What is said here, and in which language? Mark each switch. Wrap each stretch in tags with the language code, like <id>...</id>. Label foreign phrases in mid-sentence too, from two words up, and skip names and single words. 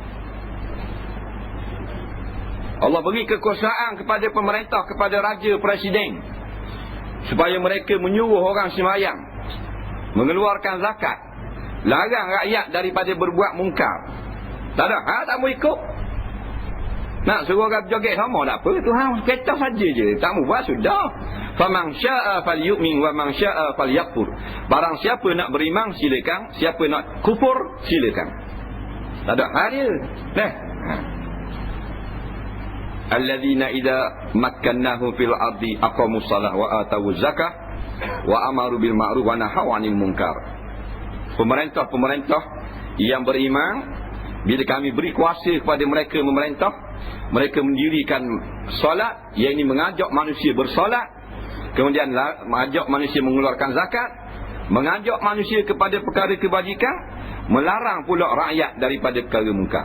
<ms>Allah beri kekuasaan kepada pemerintah, kepada raja, presiden, supaya mereka menyuruh orang semayang, mengeluarkan zakat, larang rakyat daripada berbuat mungkar. Tak ada, tak mau ikut. Nak suruh orang berjoget sama tak apa, Tuhan kata saja je, tak mau buat sudah.</ms> <ar>فمن شاء فليؤمن ومن شاء فليكفر.</ar> <ms>Barang siapa nak beriman silakan, siapa nak kufur silakan. Tak ada hal dia.</ms> <ar>الذين إذا مكناهم في الأرض أقاموا الصلاة وآتوا الزكاة وأمروا بالمعروف ونهوا عن المنكر.</ar> <ms>Pemerintah-pemerintah yang beriman, bila kami beri kuasa kepada mereka memerintah, mereka mendirikan solat, yang ini mengajak manusia bersolat, kemudian mengajak manusia mengeluarkan zakat, mengajak manusia kepada perkara kebajikan, melarang pula rakyat daripada perkara mungkar.</ms>